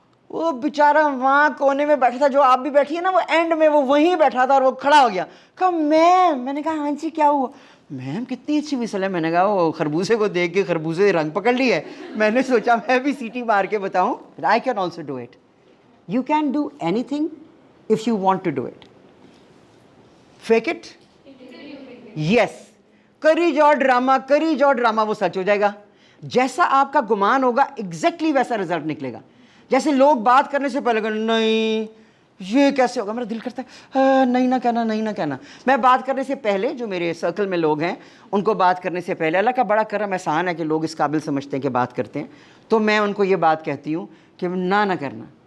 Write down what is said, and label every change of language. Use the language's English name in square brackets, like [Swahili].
[Urdu] وہ بیچارہ وہاں کونے میں بیٹھا تھا, جو آپ بھی بیٹھی ہے نا, وہ اینڈ میں وہ وہیں بیٹھا تھا, اور وہ کھڑا ہو گیا. کہا میں نے کہا ہاں جی کیا ہوا؟ میم کتنی اچھی وسل ہے. میں نے کہا وہ خربوزے کو دیکھ کے خربوزے رنگ پکڑ لی ہے. میں نے سوچا میں بھی سیٹی مار کے بتاؤں. [English] I can also do it. You can do anything if you want to do it. Fake it? Yes. [Urdu] کری جاؤ ڈرامہ, وہ سچ ہو جائے گا. جیسا آپ کا گمان ہوگا ایگزیکٹلی ویسا رزلٹ نکلے گا. جیسے لوگ بات کرنے سے پہلے کہنا نہیں یہ کیسے ہوگا, میرا دل کرتا ہے نہیں نہ کہنا. میں بات کرنے سے پہلے, جو میرے سرکل میں لوگ ہیں ان کو بات کرنے سے پہلے, اللہ کا بڑا کرم احسان ہے کہ لوگ اس قابل سمجھتے ہیں کہ بات کرتے ہیں, تو میں ان کو یہ بات کہتی ہوں کہ نہ کرنا.